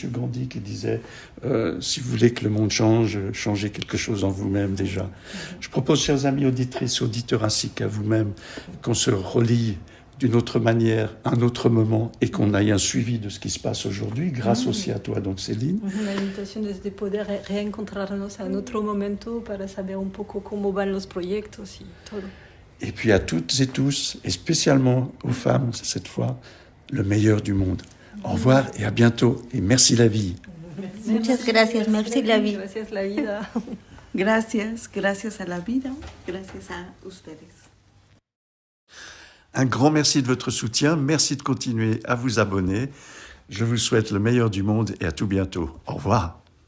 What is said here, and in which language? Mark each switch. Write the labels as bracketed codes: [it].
[fr] Gandhi, qui disait si vous voulez que le monde change, changez quelque chose en vous-même déjà. Je propose, chers amis auditrices, auditeurs, ainsi qu'à vous-même, qu'on se relie d'une autre manière, un autre moment, et qu'on aille un suivi de ce qui se passe aujourd'hui, grâce aussi à toi, donc Céline. [es] La invitación es de poder reencontrarnos en otro momento para saber un poco cómo van los proyectos y todo. [fr] Et puis à toutes et tous, et spécialement aux femmes, cette fois, le meilleur du monde. Au revoir et à bientôt, et merci la vie. [es] Muchas gracias, [fr] merci [es] la vida. Gracias la vida. Gracias, gracias a la vida, gracias a ustedes. [fr] Un grand merci de votre soutien. Merci de continuer à vous abonner. Je vous souhaite le meilleur du monde et à tout bientôt. Au revoir.